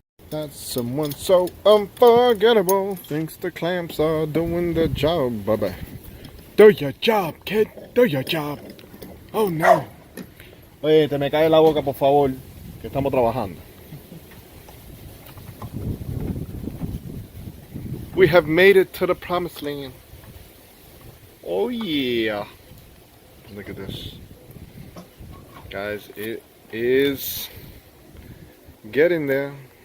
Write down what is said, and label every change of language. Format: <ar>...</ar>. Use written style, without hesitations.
<en>That's someone so unforgettable. Thinks the clamps are doing the job, baby. Do your job, kid. Do your job. Oh no.</en> <es>Oye, te me cae la boca, por favor, que estamos trabajando.</es> <en>We have made it to the promised land. Oh yeah. Look at this. Guys, it is getting there.</en>